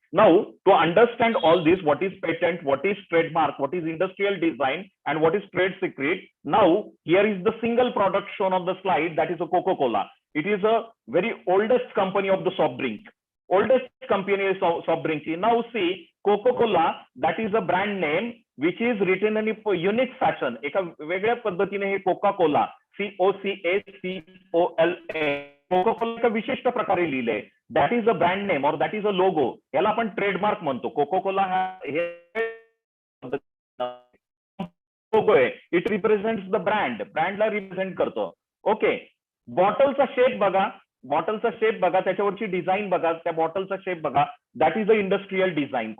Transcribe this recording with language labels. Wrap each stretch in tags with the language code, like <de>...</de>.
<en>Now to understand all this, what is patent, what is trademark, what is industrial design and what is trade secret. Now here is the single product shown on the slide, that is a Coca-Cola. It is a very oldest company of the soft drink. Oldest company is soft drink. Now see, Coca-Cola, that is a brand name which is written in a unique fashion.</en> <mr>एका वेगळ्या पद्धतीने हे Coca-Cola, COCACOLA, Coca-Cola एका विशिष्ट प्रकारे लिहिलंय.</mr> <en>That is a brand name or that is a logo.</en> <mr>याला आपण ट्रेडमार्क म्हणतो. Coca-Cola हा हे लोगो आहे.</mr> <en>it represents the brand,</en> <mr>ब्रँडला represent करतो. ओके, बॉटलचा शेप बघा, बॉटलचा शेप बघा, त्याच्यावरची डिझाईन बघा, त्या बॉटलचा शेप बघा,</mr> <en>That is a industrial design.</en>